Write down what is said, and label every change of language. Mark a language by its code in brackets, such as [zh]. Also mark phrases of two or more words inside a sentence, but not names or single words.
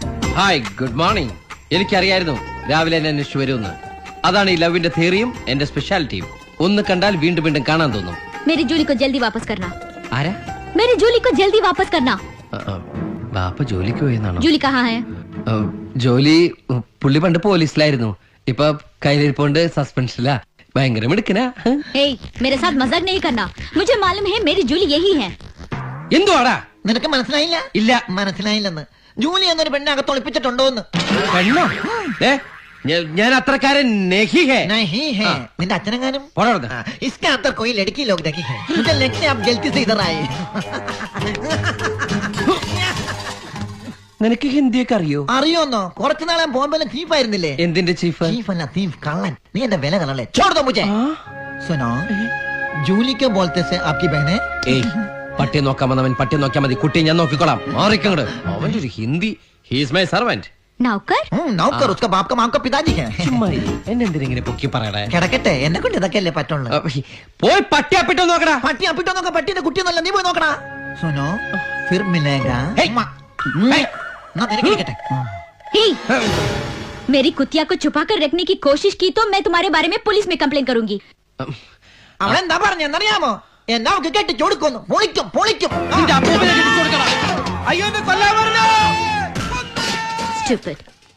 [en] Hi good morning. [ml] എനിക്കറിയായിരുന്നു രാവിലെ എന്നെ അന്വേഷിച്ചു വരുമെന്ന്. അതാണ് ഈ ലവിന്റെ തിയറിയും എന്റെ സ്പെഷ്യാലിറ്റിയും. ഒന്ന് കണ്ടാൽ വീണ്ടും വീണ്ടും കാണാൻ തോന്നും. [hi] मेरी जूली को जल्दी वापस करना. [ml] ആരാ? [hi] मेरी जूली को जल्दी वापस करना. [ml] ബാപ്പ ജോലിക്ക് പോയെന്നാണോ? [hi] जूली कहाँ है? [ml] ജോലി പുള്ളി പണ്ട് പോലീസിലായിരുന്നു. ഇപ്പൊ കയ്യിലിരിപ്പോണ്ട് സസ്പെൻഷനിലാ. ഭയങ്കര മിടുക്കനാ. [hi] Hey, मेरे साथ मजाक नहीं करना. मुझे मालूम है मेरी जूली यही है. [ml] എന്തുവാടാ? നിനക്ക് മനസ്സിലായില്ല? ഇല്ല. മനസ്സിലായില്ലെന്ന്. ജൂലി എന്നൊരു പെണ്ണകത്ത് ഒളിപ്പിച്ചിട്ടുണ്ടോന്ന്. പെണ്ണോ? ഞാൻ അത്രക്കാരൻ [hi] नहीं है. नहीं है. [ml] നിന്റെ അച്ഛനെങ്ങാനും പോടാ. [hi] इसके अंदर कोई लड़की लोग देखी है. मुझे लगता है आप गलती से इधर आए. [ml] നിനക്ക് ഹിന്ദിയൊക്കെ അറിയോ? അറിയോന്നോ? കുറച്ചു നാളെ ബോംബെയിലെ ചീഫ് ആയിരുന്നില്ലേ? എന്തിന്റെ ചീഫ്? ചീഫ് അല്ല ചീഫ് കള്ളൻ. നീ എന്റെ വില കളല്ലേ? [hi] छोड़ दो मुझे. सुनो, जूली के बोलते से आपकी बहन है? [ml] ഏയ്, പട്ടിയെ നോക്കാൻ വന്നവൻ പട്ടിയെ നോക്കിയാൽ മതി. കുട്ടിയെ ഞാൻ നോക്കിക്കോളാം. മാറിക്കങ്ങട്. അവന്റെ ഒരു ഹിന്ദി. [en] He's my servant. [hi] नौकर? नौकर उसका बाप का माम का पिताजी है. [ml] എന്നെ എന്തിനെങ്ങനെ പൊക്കി പറയടേ? കിടക്കട്ടെ, എന്നെ കൊണ്ട് ഇതൊക്കെയല്ലേ പറ്റുള്ളൂ. പോയി പട്ടി അപ്പിട്ടോ നോക്കടാ. പട്ടി അപ്പിട്ടോ നോക്ക. പട്ടിന്റെ കുട്ടിയൊന്നല്ല, നീ പോയി നോക്കടാ. [hi] सुनो, फिर मिलेगा. ना तेरे किटकटे. Hey, मेरी कुतिया को छुपा कर रखने की कोशिश की तो मैं तुम्हारे बारे में पुलिस में कंप्लेन करूंगी. [ml] അവൻ എന്താ പറഞ്ഞെന്നറിയാമോ? എന്നെ അവൾക്ക് കെട്ടിച്ചു കൊടുക്കുന്നു. പൊളിക്കും പൊളിക്കും. നിന്റെ അപ്പൂപ്പനെ കെട്ടിച്ചു കൊടുക്കടാ. അയ്യോ എന്നെ കൊല്ലാൻ പറഞ്ഞു. [en] Stupid.